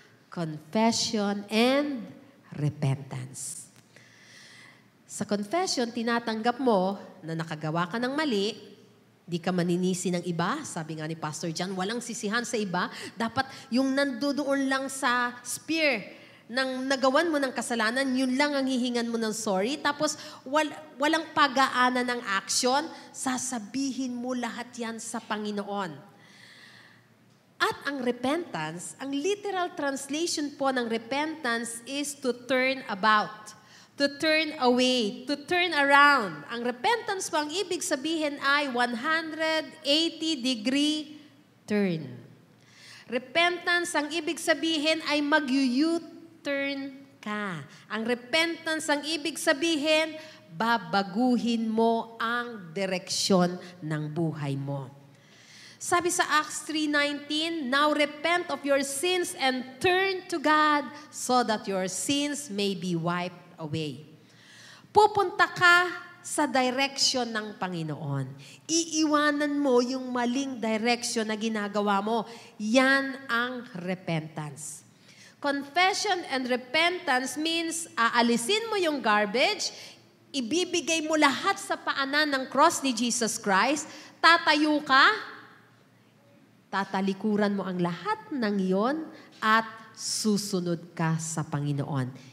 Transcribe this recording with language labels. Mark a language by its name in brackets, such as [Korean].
[English] Confession and repentance. [Filipino] Sa confession, tinatanggap mo na nakagawa ka ng mali, di ka maninisi ng iba. Sabi nga ni Pastor John, walang sisihan sa iba. Dapat yung nandoon lang sa spear ng nagawan mo ng kasalanan, yun lang ang hihingan mo ng sorry. Tapos walang pag-aana ng action, sasabihin mo lahat yan sa Panginoon. At ang repentance, ang literal translation po ng repentance is to turn about. [English] To turn away, to turn around. [Filipino] Ang repentance po, ang ibig sabihin ay 180-degree turn. Repentance, ang ibig sabihin ay mag-U-turn ka. Ang repentance, ang ibig sabihin, babaguhin mo ang direksyon ng buhay mo. [English] Sabi sa Acts 3:19, "Now repent of your sins and turn to God so that your sins may be wiped away." [Filipino] Pupunta ka sa direction ng Panginoon. Iiwanan mo yung maling direction na ginagawa mo. Yan ang repentance. Confession and repentance means aalisin mo yung garbage, ibibigay mo lahat sa paanan ng cross ni Jesus Christ, tatayo ka, tatalikuran mo ang lahat ng iyon at susunod ka sa Panginoon.